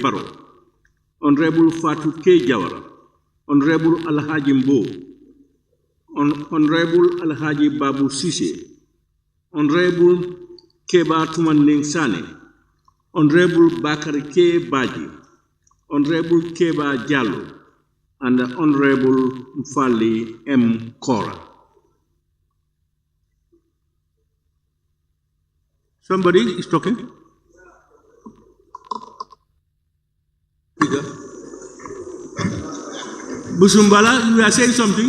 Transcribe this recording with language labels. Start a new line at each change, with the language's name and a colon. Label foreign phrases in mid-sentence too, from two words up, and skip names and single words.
English: Baro, Honorable Fatou K. Jawara, Honorable Alhaji Mbo, Honorable Alhaji Babu Sise, Honorable Keba Tumanding Sane, Honorable Bakari K. Baji, Honorable Keba Jallo, and Honorable Mfali M. Kora. Somebody is talking? Busumbala, you are saying something.